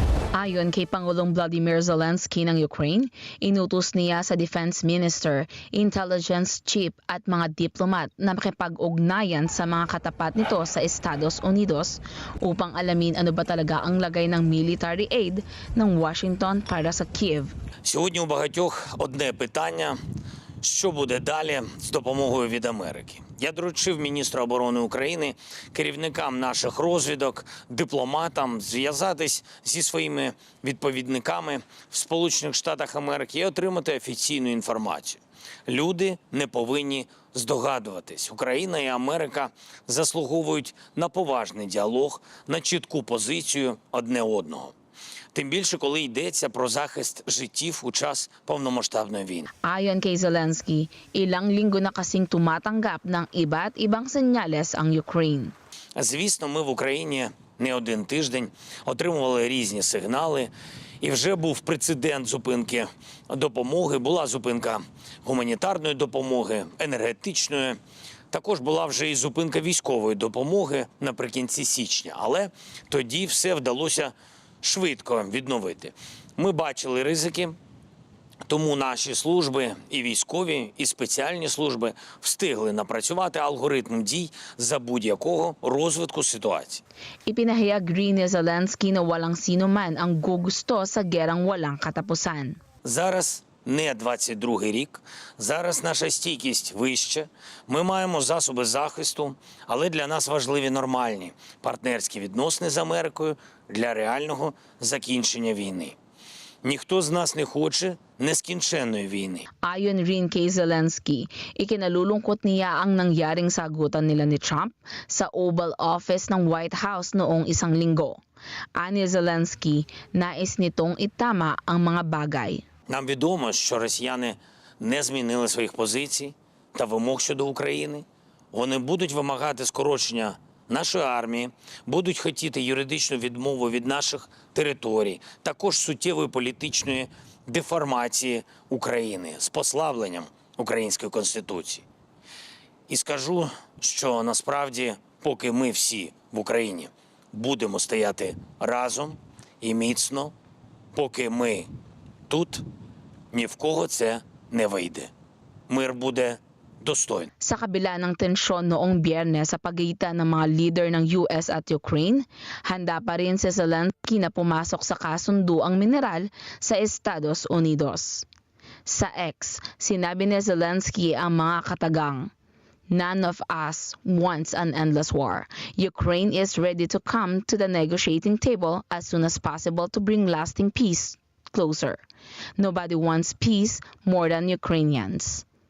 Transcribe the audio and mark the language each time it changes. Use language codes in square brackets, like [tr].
[tl] Ayon kay Pangulong Vladimir Zelensky ng Ukraine, inutos niya sa Defense Minister, Intelligence Chief at mga diplomat na makipag-ugnayan sa mga katapat nito sa Estados Unidos upang alamin ano ba talaga ang lagay ng military aid ng Washington para sa Kyiv. [uk] Сьогодні у багатьох одне питання – що буде далі з допомогою від Америки. Я доручив міністру оборони України, керівникам наших розвідок, дипломатам зв'язатись зі своїми відповідниками в Сполучених Штатах Америки і отримати офіційну інформацію. Люди не повинні здогадуватись. Україна і Америка заслуговують на поважний діалог, на чітку позицію одне одного. Тим більше, коли йдеться про захист життів у час повномасштабної війни. [tl] Ayon kay Zelensky, ilang linggo na kasing tumatanggap ng iba't ibang senyales ang Ukraine. [uk] Звісно, ми в Україні не один тиждень отримували різні сигнали, і вже був прецедент зупинки допомоги, була зупинка гуманітарної допомоги, енергетичної. Також була вже і зупинка військової допомоги наприкінці січня, але тоді все вдалося швидко відновити. Ми бачили ризики, тому наші служби, і військові, і спеціальні служби встигли напрацювати алгоритм дій за будь-якого розвитку ситуації. [tl] Ipinahayag rin ni Zelensky na walang sino man ang gugusto sa gerang walang katapusan. [uk] Зараз не 22-й рік, зараз наша стійкість вища, ми маємо засоби захисту, але для нас важливі нормальні партнерські відносини з Америкою для реального закінчення війни. Ніхто з нас не хоче neskінченної війни. [tl] Ayon rin kay Zelensky, ikinalulungkot niya ang nangyaring sagutan nila ni Trump sa Oval Office ng White House noong isang linggo. Ani Zelensky, nais nitong itama ang mga bagay. [uk] Нам відомо, що росіяни не змінили своїх позицій та вимог щодо України. Вони будуть вимагати скорочення нашої армії, будуть хотіти юридичну відмову від наших територій, також суттєвої політичної деформації України з послабленням Української Конституції. І скажу, що насправді, поки ми всі в Україні будемо стояти разом і міцно, поки ми тут, ні в кого це не вийде. Мир буде достойний. [tl] Sa kabila ng tensyon noong Biyernes sa pagitan ng mga leader ng US at Ukraine, handa pa rin si Zelensky na pumasok sa kasunduang mineral sa Estados Unidos. Sa X, sinabi ni Zelensky ang mga katagang, [en] None of us wants an endless war. Ukraine is ready to come to the negotiating table as soon as possible to bring lasting peace closer. Nobody wants peace more than Ukrainians.